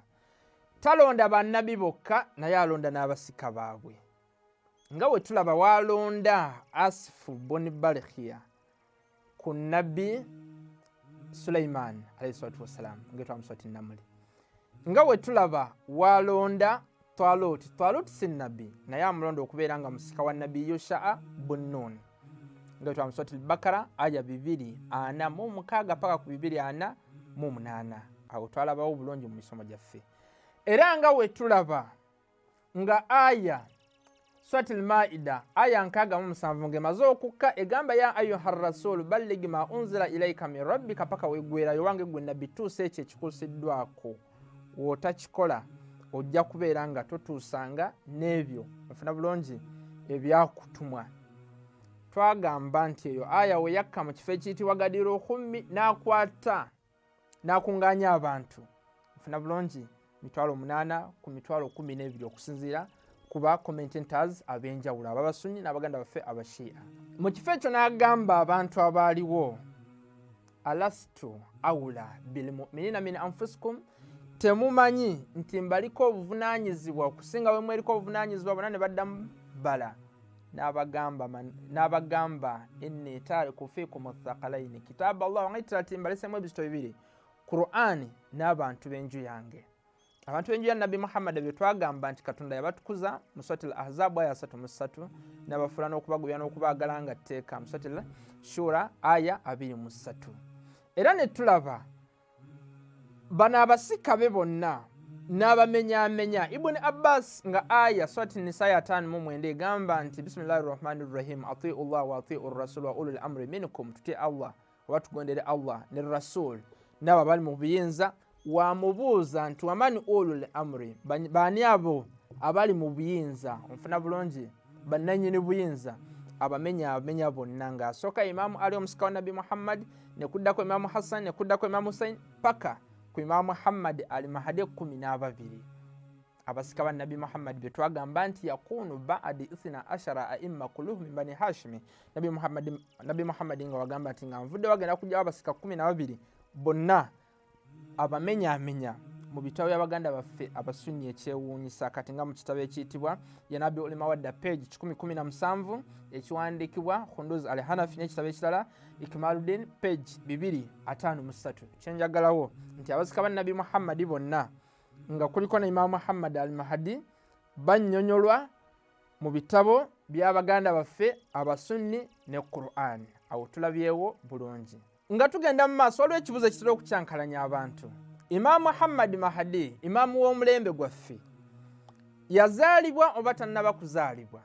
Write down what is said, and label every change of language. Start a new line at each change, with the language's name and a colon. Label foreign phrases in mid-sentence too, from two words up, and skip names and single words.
Ganda: Talonda bannabi bokka naye alonda n'abasika baabwe, nga bwe tulaba walonda Asifu boni Balikhiya ku Nabi Sulaiman
Arabic: عليه الصلاة والسلام
Ganda: ngetwa Surati Namli, nga bwe tulaba walonda Talut si nabi naye amulonda okubeera nga musika wa Nabi Yusha bun Nun, ngetwa Surati Al-Bakara aya 246 paka ku 248. Awo twalabawo bulungi mu misomo gyaffe. Era nga bwe tulaba nga aya Surati Al-Maida aya 67 ngemaze okukka egamba
Arabic: يا أيها الرسول بلغ ما أنزل إليك من ربك
Ganda: paka wegwerayo wange gwe nabbi tuuse ekyo ekikusiddwako, wootakikola ojja kubeera nga totuusanga n'ebyo nfuna bulungi ebyakutumwa. Twagamba nti eyo aya we yakka mu kifo ekiyitibwa Gadiru Khummi n'akwata n'akuŋŋaanya abantu nfuna bulungi 800 ku 12 okusinziira kuba commentators ab'enjawulo ababasunni n'abaganda baffe abashia. Mu kifo ekyo n'agamba abantu abaaliwo,
Arabic: ألست أولى بالمؤمنين من أنفسكم,
Ganda: temumanyi nti mbaliko obuvunaanyizibwa okusinga bwe mweriko obuvunaanyizibwa bonna? Ne baddamu bala. N'abagamba
Arabic: إني تارك فيكم الثقلين كتاب الله وعترتي
Ganda: ati mbalisemu ebizito bibiri, Qur'ani n'abantu b'enju yange. Abantu b'enju ya Nabi Muhammad bye twagamba nti Katonda yabatukuza mu Surati Al-Ahzab aya 33 n'abafuula n'okubagubya n'okubaagala nga tteeka mu Surati Shura aya 23. Era ne tulaba bano abasika be bonna n'abamenyaamenya. Ibn Abbas nga aya Surati Nisa 5:9 egamba nti
Arabic: بسم الله الرحمن الرحيم أطيعوا الله وأطيعوا الرسول وأولي الأمر منكم,
Ganda: tuti Allah oba tugondere Allah ne rasul n'abo abali mu buyinza. Wamubuuza nti
Arabic: ومن أولو الأمر,
Ganda: bani abo abali mu buyinza nfuna bulungi, bannanyini buyinza abamenya bonna, nga asooka Imamu Ali omusika wa Nabi Muhammad, ne kuddako Imamu Hassan, ne kuddako Imamu Hussein paka ku Imamu Muhammad al-Mahdi 12. Abasika ba Nabi Muhammad be twagamba nti
Arabic: يكون بعدي 12 أئمة كلهم من بني هاشم.
Ganda: Nabi Muhammad nga wagamba nti nga nvudde wagenda kujja abasika 12 bonna abamenyaamenya. Mu bitabo by'abaganda baffe abasunni ekyewuunyisa kati nga mu kitabo ekiyitibwa Yanabi Ulima Wadda page 1017 ekiwandiikibwa Khunduz al-Hanafi, n'ekitabo ekirala Ikmaluddin page 253. Kyenjagalawo nti abasika ba Nabi Muhammad bonna nga kuliko na Imam Muhammad al-Mahdi bannyonyolwa mu bitabo by'abaganda baffe abasunni ne Qur'an. Awo tulabyewo bulungi. Nga tugenda mu maaso waliwo ekibuzo ekitera okukyankalanya abantu. Imam Muhammad Mahdi, imamu w'omulembe gwaffe, yazaalibwa oba tannaba kuzaalibwa?